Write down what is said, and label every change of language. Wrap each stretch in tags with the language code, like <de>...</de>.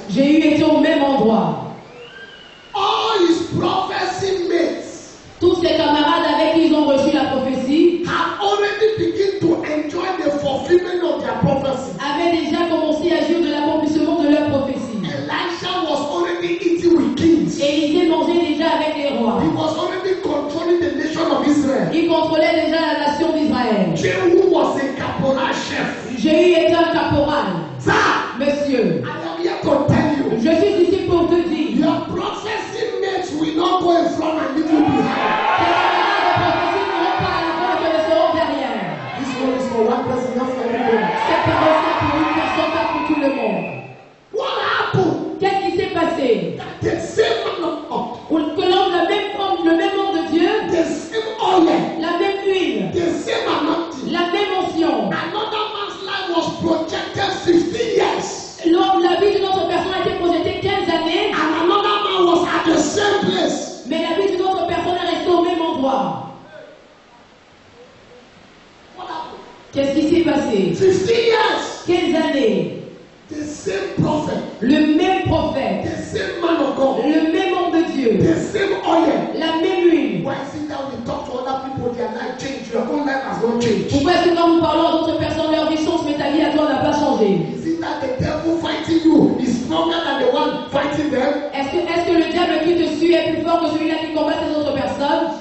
<fr>Jéhu était au même endroit.</fr> <en>All his prophecy mates</en> <fr>Tous ses camarades avec qui ils ont reçu la prophétie</fr> <en>had already begun to enjoy the fulfillment of their prophecy.</en> <fr>avaient déjà commencé à jouir de l'accomplissement de leur prophétie.</fr> <en>Elisha was already eating with kings.</en> <fr>Élisée mangeait déjà avec les rois.</fr> <en>He was already controlling the nation of Israel.</en> <fr>Il contrôlait déjà la nation d'Israël.</fr> <en>Jehu was a caporal chef.</en> <fr>Jéhu était un caporal.</fr> <en>Sir,</en> <fr>Monsieur,</fr> <en>I am here to tell you,</en> <fr>je suis ici pour te dire,</fr> <en>your prophecy mates will not go in front and leave you behind.</en> <fr>tes camarades de prophétie n'iront pas à l'avant et te laisseront derrière.</fr> <en>This one is for one person, not for everybody.</en> <fr>Cette parole c'est pour une personne, pas pour tout le monde.</fr> <en>What happened?</en> <fr>Qu'est-ce qui s'est passé?</fr> <en>That the same man of God,</en> <fr>Que l'homme, le même homme de Dieu,</fr> <en>the same oil,</en> <fr>la même huile,</fr> <en>the same anointing,</en> <fr>la même onction.</fr> <en>another man's life was projected 15 years.</en> <fr>L'homme, la vie d'une autre personne a été projetée 15 années,</fr> <en>And another man was at the same place.</en> <fr>mais la vie d'une autre personne est restée au même endroit. Qu'est-ce qui s'est passé?</fr> <en>15 years.</en> <fr>15 années.</fr> <en>The same prophet.</en> <fr>Le même prophète.</fr> <en>The same man of God.</en> <fr>Le même homme de Dieu.</fr> <en>The same oil.</en> <fr>La même huile.</fr> <en>Why is it that we talk to other people, their life change, your own life has not changed?</en> <fr>Pourquoi est-ce que quand nous parlons à d'autres personnes, leur vie change, mais ta vie à toi n'a pas changé?</fr> <en>Is it that the devil fighting you is stronger than the one fighting them?</en> <fr>Est-ce que le diable qui te suit est plus fort que celui-là qui combat ces autres personnes?</fr>